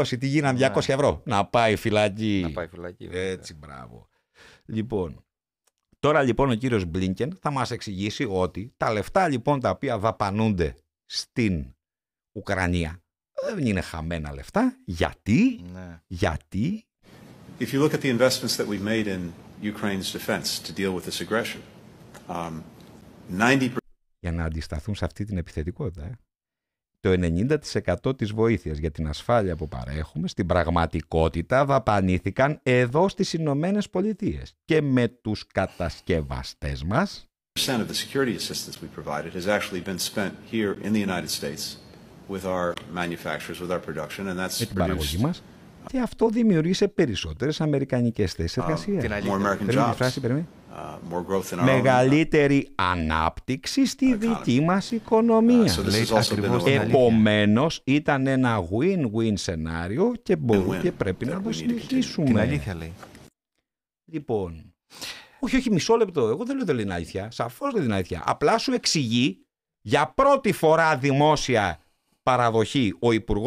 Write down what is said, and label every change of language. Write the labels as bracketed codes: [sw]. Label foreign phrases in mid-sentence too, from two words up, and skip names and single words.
[el] Τι γίνανε 200 ευρώ. Να πάει φυλακή. Έτσι, μπράβο. Λοιπόν, τώρα λοιπόν ο κύριος Μπλίνκεν θα μας εξηγήσει ότι τα λεφτά λοιπόν τα οποία δαπανούνται στην Ουκρανία Δεν είναι χαμένα λεφτά. Γιατί? Ναι. Γιατί? [en] If you look at the investments that we've made in Ukraine's defense to deal with this aggression, 90%. [el] Για να αντισταθούν σε αυτή την επιθετικότητα. Το 90% της βοήθειας για την ασφάλεια που παρέχουμε στην πραγματικότητα δαπανήθηκαν εδώ στις Ηνωμένες Πολιτείες και με τους κατασκευαστές μας. [en] Of the security assistance we provided has actually been spent here in the United States with our manufacturers, with our production, and that's [el] με την παραγωγή [en] produced [el] μας. Και αυτό δημιούργησε περισσότερες αμερικανικές θέσεις εργασίας. [en] more American jobs, more growth in our [el] μεγαλύτερη ανάπτυξη στη δική μας οικονομία. [en] So this has also been a [el] Επομένως ήταν ένα win-win σενάριο και μπορούμε και πρέπει να το συνεχίσουμε. Την αλήθεια λέει. Λοιπόν, όχι, μισό λεπτό. Εγώ δεν λέω δεν είναι αλήθεια. Σαφώς δεν είναι αλήθεια. Απλά σου εξηγεί για πρώτη φορά δημόσια παραδοχή ο Υπουργός.